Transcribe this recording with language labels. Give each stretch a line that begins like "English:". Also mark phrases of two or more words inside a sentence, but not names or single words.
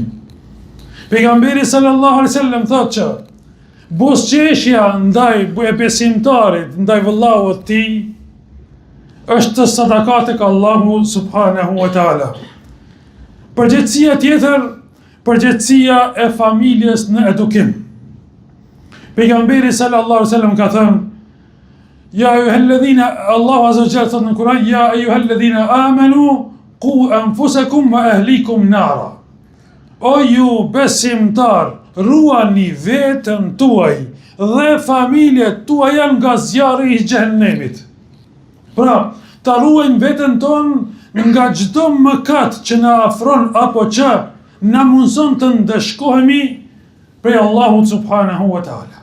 Albanian: Pejgamberi
Arabic: صلى الله عليه وسلم
Albanian: thotë që buzëqeshja ndaj besimtarit, ndaj vëllaut të tij, është sadaka tek Allahu
Arabic: سبحانه وتعالى.
Albanian: Përgjegjësia tjetër, përgjegjësia e familjes në edukim. Pejgamberi
Arabic: صلى الله عليه وسلم
Albanian: ka thënë:
Arabic: يا أيها الذين,
Albanian: Allahu
Arabic: عز وجل
Albanian: thot në Kur'an:
Arabic: يا أيها الذين آمنوا قوا أنفسكم وأهليكم نارا.
Albanian: O ju besimtar, ruani veten tuaj dhe familjet tuaja nga zjarri i xhehenemit. Pra, ta ruajmë veten tonë nga çdo mëkat që na afron apo që na mundson të ndeshkohemi prej Allahut
Arabic: سبحانه وتعالى.